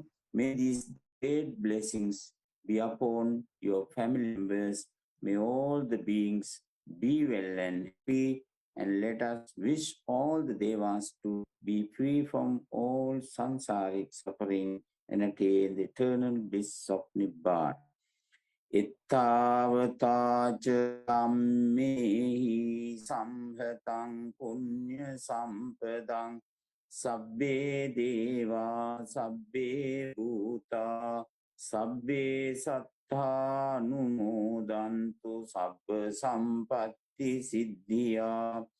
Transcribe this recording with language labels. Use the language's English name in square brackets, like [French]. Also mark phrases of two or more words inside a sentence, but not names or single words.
[English] May these great blessings be upon your family members. May all the beings be well and happy, and let us wish all the devas to be free from all samsaric suffering and attain the eternal bliss of Nibbana. [Pali] Ittavataca ammehi samhatang punya sampadang sabbe deva sabbe bhuta sabbe sattha numodantu sabba sampatti siddhya